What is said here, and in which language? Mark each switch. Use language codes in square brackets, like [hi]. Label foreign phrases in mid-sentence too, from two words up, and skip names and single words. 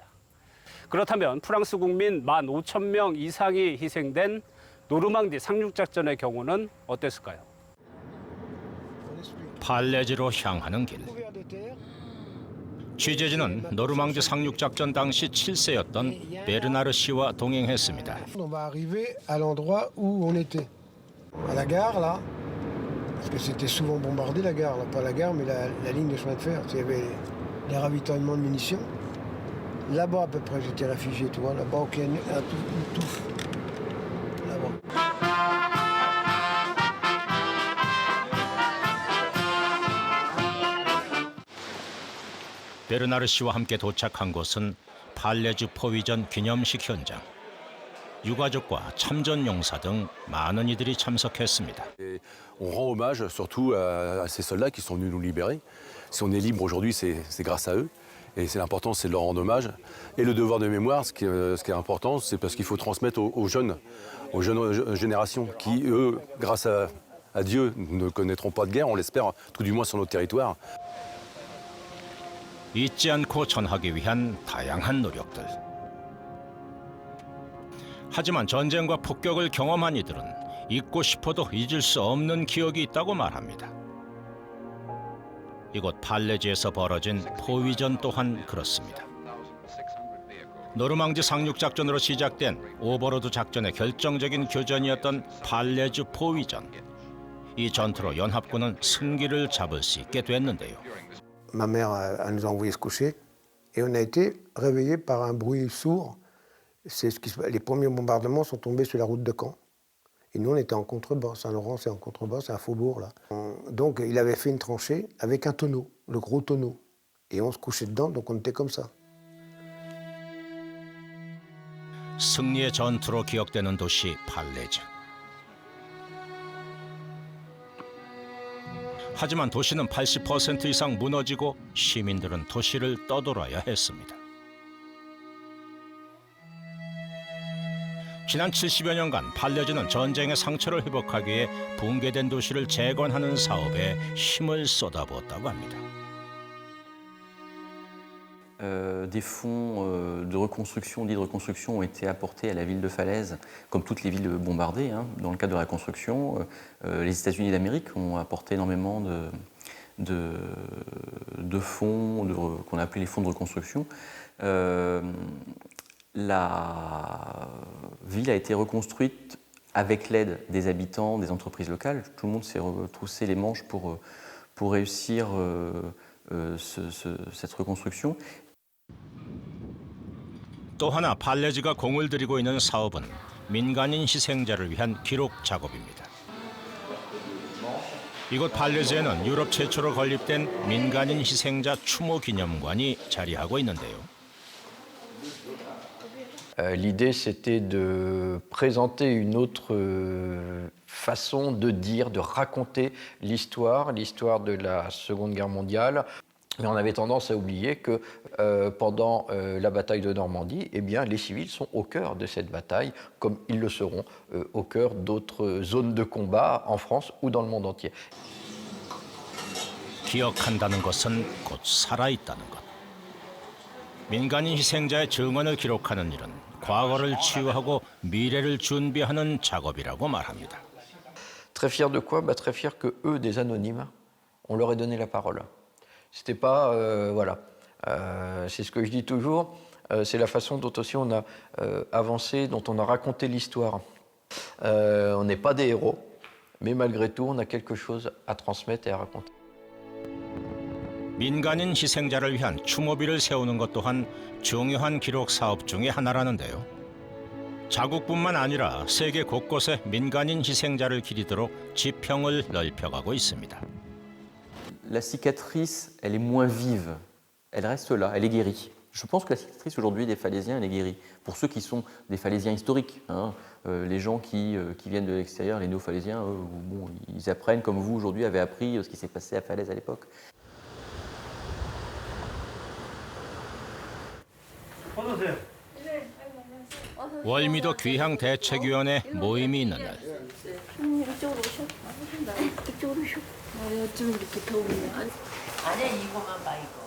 [ko] 그렇다면 프랑스 국민 15,000명 이상이 희생된 노르망디 상륙작전의 경우는 어땠을까요? 팔레지로 향하는 길. 취재진은 노르망디 상륙작전 당시 7세였던 베르나르 씨와 동행했습니다. [fr] On va arriver à l'endroit où on était. À la gare là. Parce que c'était souvent bombardé la gare, là. Pas la gare mais la ligne de chemin de fer. Il y avait les ravitaillements de munitions. Là-bas à peu près j'étais réfugié, tu vois, là-bas au canyon, à tout. Là-bas. [ko] 베르나르 씨와 함께 도착한 곳은 팔레즈 포위전 기념식 현장. 유가족과 참전 용사 등 많은 이들이 참석했습니다. [fr] On rend hommage surtout à ces soldats qui sont venus nous libérer. Si on est libre aujourd'hui, c'est grâce à eux. Et c'est l'important, c'est de leur rendre hommage. Et le devoir de mémoire, ce qui est important, c'est parce qu'il faut transmettre aux jeunes générations qui, eux, grâce à Dieu, ne connaîtront pas de guerre, on l'espère, tout du moins sur notre territoire. [ko] 잊지 않고 전하기 위한 다양한 노력들. 하지만 전쟁과 폭격을 경험한 이들은 잊고 싶어도 잊을 수 없는 기억이 있다고 말합니다. 이곳 팔레지에서 벌어진 포위전 또한 그렇습니다. 노르망디 상륙작전으로 시작된 오버로드 작전의 결정적인 교전이었던 팔레즈 포위전. 이 전투로 연합군은 승기를 잡을 수 있게 됐는데요. [fr] Ma mère nous a envoyé se coucher et on a été réveillés par un bruit sourd. Les premiers bombardements sont tombés sur la route de Caen. Et nous, on était en contrebas. Saint-Laurent, c'est en contrebas, c'est un faubourg, là. Donc, il avait fait une tranchée avec un tonneau, le gros tonneau. Et on se couchait dedans, donc on était comme ça. [ko] 승리의 전투로 기억되는 도시 팔레즈. 하지만 도시는 80% 이상 무너지고 시민들은 도시를 떠돌아야 했습니다. 지난 70여 년간 팔레즈는 전쟁의 상처를 회복하기 위해 붕괴된 도시를 재건하는 사업에 힘을 쏟아부었다고 합니다. [fr] Des fonds de reconstruction, dits de reconstruction, ont été apportés à la ville de Falaise, comme toutes les villes bombardées. Dans le cadre de la reconstruction, les États-Unis d'Amérique ont apporté énormément de fonds qu'on a appelés les fonds de reconstruction. La ville a été reconstruite avec l'aide des habitants, des entreprises locales. Tout le monde s'est retroussé les manches pour réussir cette reconstruction. [ko] 또 하나 팔레즈가 공을 들이고 있는 사업은 민간인 희생자를 위한 기록 작업입니다. 이곳 팔레즈에는 유럽 최초로 건립된 민간인 희생자 추모 기념관이 자리하고 있는데요. [fr] L'idée, c'était de présenter une autre façon de dire, de raconter l'histoire de la Seconde Guerre mondiale. Mais on avait tendance à oublier que pendant la bataille de Normandie, eh bien, les civils sont au cœur de cette bataille, comme ils le seront au cœur d'autres zones de combat en France ou dans le monde entier. [ko] 기억한다는 것은 곧 살아있다는 것. 민간인 희생자의 증언을 기록하는 일은 과거를 치유하고 미래를 준비하는 작업이라고 말합니다. [fr] Très fier de quoi? Très fier que eux, des anonymes, on leur ait donné la parole. C'était pas, voilà, c'est ce que je dis toujours, c'est la façon dont aussi on a avancé, dont on a raconté l'histoire. On n'est pas des héros, mais malgré tout, on a quelque chose à transmettre et à raconter. [ko] 민간인 희생자를 위한 추모비를 세우는 것 또한 중요한 기록 사업 중의 하나라는데요. 자국뿐만 아니라 세계 곳곳에 민간인 희생자를 기리도록 지평을 넓혀가고 있습니다. [fr] La cicatrice, elle est moins vive. Elle reste là, elle est guérie. Je pense que la cicatrice aujourd'hui des Falaisiens, elle est guérie. Pour ceux qui sont des Falaisiens historiques, hein, les gens qui viennent de l'extérieur, les néo-Falaisiens, bon, ils apprennent comme vous aujourd'hui avez appris ce qui s'est passé à Falaise à l'époque. [ko] 월미도 귀향 대책위원회 모임이 있는 날. 이쪽으로 오셔. 이쪽으로 오셔. 어쩜 이렇게 더운데. 아니야, 이거만 봐, 이거.